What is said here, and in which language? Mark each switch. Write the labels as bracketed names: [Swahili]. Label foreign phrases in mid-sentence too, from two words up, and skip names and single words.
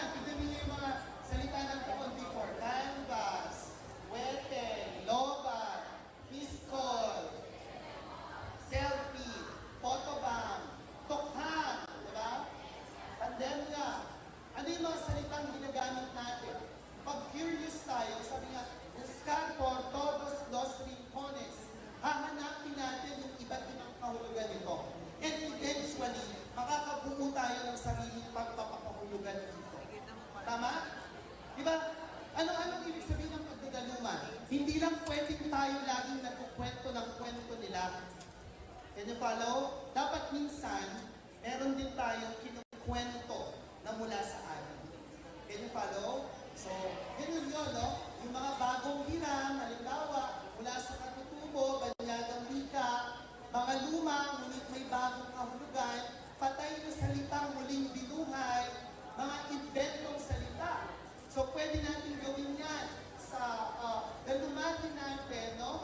[Filipino] Tignan niyo yung mga salita ng taon before. Canvas, wete, lobat, piskol, selfie, photobomb, tokhang, di ba? Pandemya. Ano yung mga salitang ginagamit natin? Pag curious tayo, sabi nga, [Spanish] buscar por todos los rincones. [Filipino] Hahanapin natin yung iba't ibang kahulugan nito. [English] And eventually, [Filipino] makakabuo tayo ng sariling pagpapakahulugan dito. Tama? Diba? Ano-anong ibig sabihin ng pagdadaluman? Hindi lang pwedeng tayo laging nagkukwento ng kwento nila. [English] Can you follow? [Filipino] Dapat minsan, meron din tayong kinukwento na mula sa atin. [English] Can you follow? So, [Filipino] ganun yun, no? Yung mga bagong hiram, halimbawa, mula sa katutubo, banyagang wika, mga luma, ngunit may bagong kahulugan, patay na salitang muling binuhay, mga inventong salita. So, pwede natin gawin yan sa galumatin natin, no?